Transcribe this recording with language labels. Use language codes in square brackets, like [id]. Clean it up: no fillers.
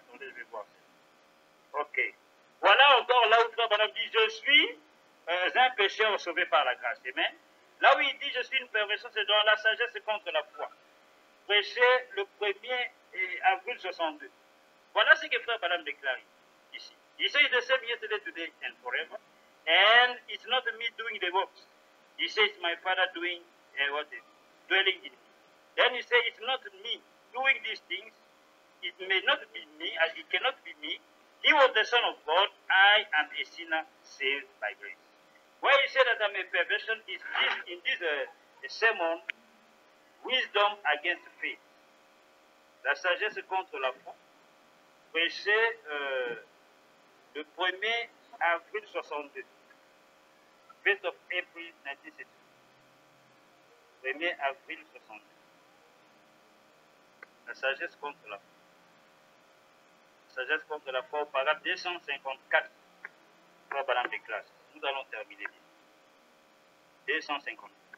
[fr] Attendez, je vais voir ça. Ok. Voilà encore là où Frère Branham dit, je suis un pécheur sauvé par la grâce. Amen. Là où il dit, je suis une perversion, c'est dans la sagesse contre la foi. Prêché le 1er avril 62. Voilà ce que Frère Branham déclare ici. [en] He says the same yesterday, today, and forever. And it's not me doing the works. He says, my Father doing dwelling in me. Then he says, it's not me doing these things. It may not be me, as it cannot be me. He was the Son of God. I am a sinner saved by grace. Why he said that I'm a perversion is this, in this sermon, wisdom against faith. [fr] La sagesse contre la foi. Prêché le 1er avril 62. [en] 1st of April 1962. [fr] 1er avril 62. La sagesse contre la foi. La sagesse contre la foi au paragraphe 254. Frère Branham des classes. Nous allons terminer. 250.